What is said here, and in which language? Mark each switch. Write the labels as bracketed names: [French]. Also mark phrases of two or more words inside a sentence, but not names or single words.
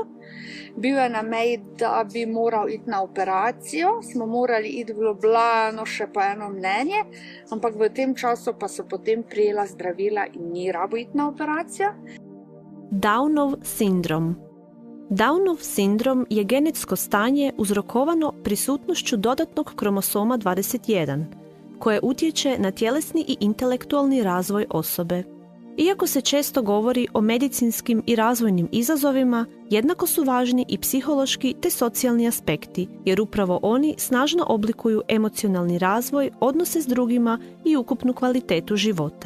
[Slovenian] Bil je na meji, da bi moral iti na operacijo, smo morali iti v Ljubljano še po eno mnenje, ampak v tem času pa so potem prijela zdravila in ni rabo iti na operacijo. [Croatian] Downov sindrom. Downov sindrom je genetsko stanje uzrokovano prisutnošću dodatnog kromosoma 21, koje utječe na tjelesni i intelektualni razvoj osobe. Iako se često govori o medicinskim i razvojnim izazovima, jednako su važni i psihološki te socijalni aspekti, jer upravo oni snažno oblikuju emocionalni razvoj, odnose s drugima i ukupnu kvalitetu života.